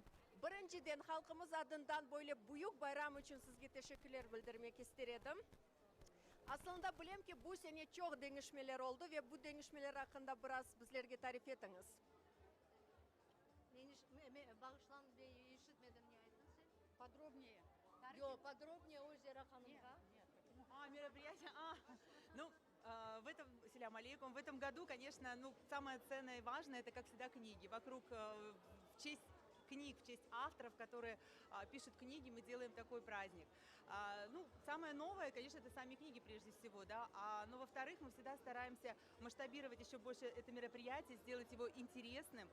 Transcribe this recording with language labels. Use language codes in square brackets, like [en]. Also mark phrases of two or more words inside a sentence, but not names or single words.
[crh] Birinciden halkımız adından böyle büyük bayram için sizge teşekkürler bildirmek istedim. Aslında bilem ki bu sene çok değişmeler oldu ve bu değişmeler hakkında biraz bizlerge tarif etiniz. Bağışlan Bey, işitmedim ne aytın sen? [ru] Подробнее. [crh] Yok, подробнее o Zera Hanım'a. [ru] Мероприятие. [ar] سلام عليكم. [ru] В этом году, конечно, самое ценное и важное, это, как всегда, книги. Вокруг, в честь книг, в честь авторов, которые пишут книги, мы делаем такой праздник. Самое новое, конечно, это сами книги прежде всего, да. Но во-вторых, мы всегда стараемся масштабировать еще больше это мероприятие, сделать его интересным.